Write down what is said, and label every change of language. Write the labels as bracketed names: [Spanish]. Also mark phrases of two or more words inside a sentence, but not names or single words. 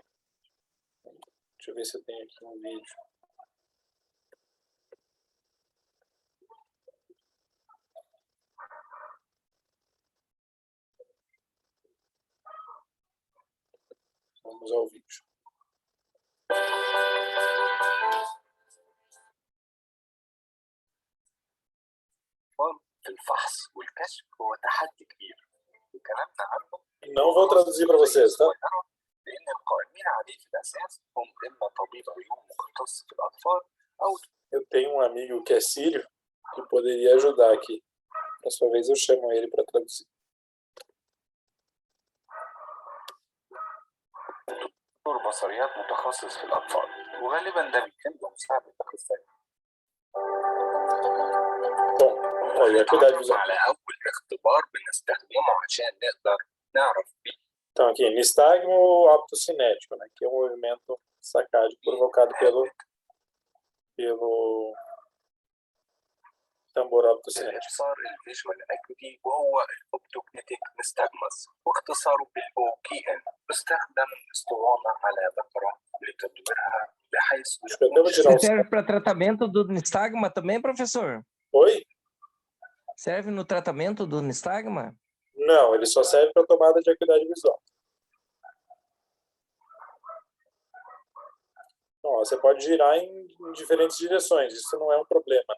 [Portuguese] Deixa eu ver se eu tenho aqui um vídeo. Vamos ao vídeo. [Arabic] في الفحص والكشف هو تحدي كبير وكلامنا عنه [Portuguese] Não vou traduzir para vocês, tá? [Arabic] لأن القائمين عليه في الأساس هم إما طبيب عيون مختص في الأطفال أو [Portuguese] Eu tenho um amigo que é sírio que poderia ajudar aqui. Da sua vez eu chamo ele para traduzir. [Arabic] دكتور بصريات متخصص في الأطفال وغالبا ده بيتم بمساعدة أخصائي. [Portuguese] Bom, olha, cuidado visual. [Arabic] على أول اختبار بنستخدمه عشان نقدر نعرف بيه. [Portuguese] Então aqui, nistagmo optocinético, né, que é um movimento sacádico provocado pelo tambor optocinético. [Arabic] اختصار [English] visual acuity [Arabic] وهو [English] optokinetic nystagmus [Arabic] واختصاره بالاو كي ان بيستخدم اسطوانه على بقره لتدويرها بحيث [Portuguese] Você serve para tratamento do nistagma também, professor? Oi? Serve no tratamento do nistagma? Não, ele só serve para tomada de acuidade visual. Então, ó, você pode girar em diferentes direções, isso não é um problema, né?